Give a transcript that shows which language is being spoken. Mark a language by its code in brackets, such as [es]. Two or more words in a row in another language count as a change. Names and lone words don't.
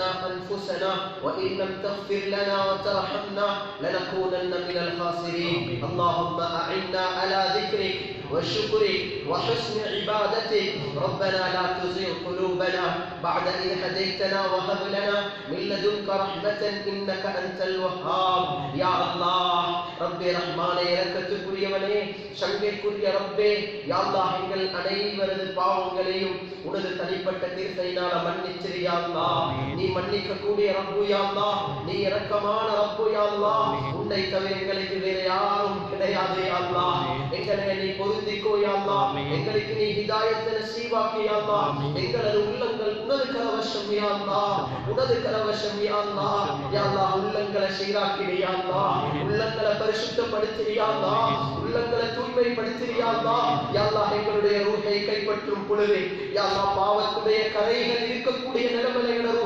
[ar] أنفسنا وإن لم تغفر لنا وترحمنا لنكونن من الخاسرين اللهم أعنا على ذكرك وشكرك وحسن عبادتك ربنا لا تزغ قلوبنا بعد إذ هديتنا وهب لنا من لدنك رحمة إنك أنت الوهاب يا الله ربي رحمانே [ta] இரக்கத்துக்குரியவனே சங்கைக்குரிய ரப்பே [ar] يا الله [ta] எங்கள் அனைவரது பாவங்களையும் உனது தனிப்பட்ட தீர்ப்பையினால மன்னிச்சிரு [ar] يا الله [ta] நீ மன்னிக்க கூடிய ரப்பு [ar] يا الله [ta] நீ இரக்கமான ரப்பு [ar] يا الله [ta] உன்னை தவிர எங்களுக்கு வேற யாரும் கிடையாது [ar] يا الله [ta] எங்களை நீ பொருந்திக்கோ [ar] يا الله [ta] எங்களுக்கு நீ ஹிதாயத் நசீபாக்கி [ar] يا الله [ta] எங்களது உள்ளங்கள் உனது கரவசம் [ar] يا الله [ta] உனது கரவசம் [ar] يا الله يا الله [ta] உள்ளங்களை சீராக்கிடு [ar] يا الله [ta] உள்ளங்களை பரிசுத்தப்படுத்து [ar] يا الله [ta] உள்ளங்களை தூய்மைப்படுத்து [ar] يا الله يا الله [ta] எங்களுடைய ரூஹை கைப்பற்றும் பொழுது [ar] يا الله [ta] பாவத்துடைய கரைகள் இருக்கக்கூடிய நிலைமையில எங்களை ரூஹ்